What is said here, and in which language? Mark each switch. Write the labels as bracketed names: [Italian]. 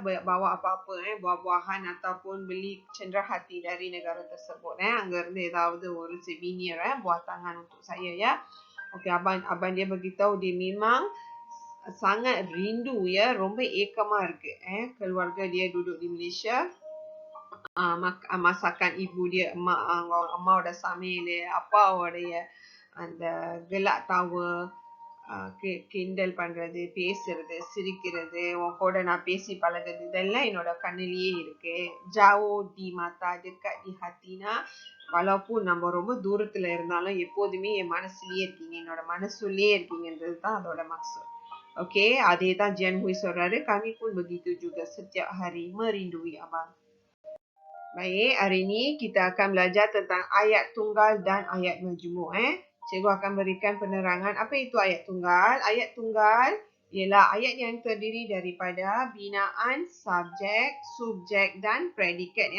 [Malay] Bawa apa-apa buah-buahan ataupun beli cenderahati dari negara tersebut agar dia tahu ஒரு souvenir buah tangan untuk saya ya. Okey, abang dia beritahu dia memang sangat rindu ya, [Tamil] ரொம்ப ஏக்கமா இருக்கு [Malay] keluarga dia duduk di Malaysia. Masakan ibu dia, [Tamil] அம்மாவோட சமையல், அப்பாவோடைய அந்த [Malay] gelak tawa, [Tamil] கிண்டல் பண்றது, பேசுறது, சிரிக்கிறது, உன் கூட நான் பேசி பழகுறது, இதெல்லாம் என்னோட கண்ணிலேயே இருக்கு. [Malay] Jauh di mata, dekat di hati [Tamil] னா, walaupun நம்ம ரொம்ப தூரத்துல இருந்தாலும் எப்போதுமே என் மனசுலயே இருக்கீங்க, என்னோட மனசுலயே இருக்கீங்கன்றது தான் அதோட maksud. Okey, அதே தான் Jian Hui சொல்றாரு. [Malay] Kami pun begitu juga setiap hari merindui abang. Baik, hari ini kita akan belajar tentang ayat tunggal dan ayat majmuk. Cikgu akan berikan penerangan apa itu ayat tunggal. Ayat tunggal ialah ayat yang terdiri daripada binaan, subjek, subjek dan predikat.